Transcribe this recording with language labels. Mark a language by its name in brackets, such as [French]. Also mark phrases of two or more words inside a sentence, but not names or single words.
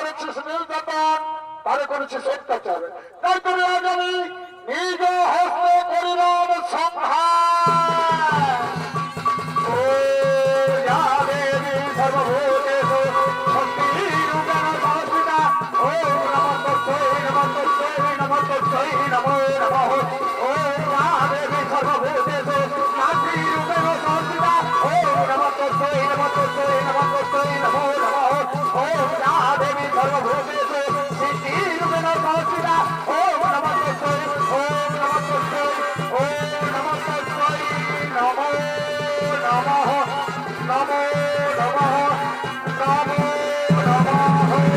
[Bangla] করেছি নির্যাতন, তারে করেছি অত্যাচার, তাই করে আজ আমি নিজ হস্তে করিলাম সংহার। [Sanskrit] ও যা দেবী সর্বভূতেষু শক্তিরূপেণ সংস্থিতা, ওম নমঃ তস্मै নমঃ তস্मै নমঃ তস্मै নমো নমঃ। ও যা দেবী সর্বভূতেষু শক্তিরূপেণ সংস্থিতা, ওম নমঃ তস্मै নমঃ তস্मै নমঃ তস্मै নমো নমঃ। ওম যা দেবী সর্বভূতেষু সিদ্ধিরূপেণ সংস্থিতা, ওম নমঃ তস্मै ওম নমঃ তস্मै ওম নমঃ তস্मै নমো নমঃ নমো নমঃ নমো নমঃ।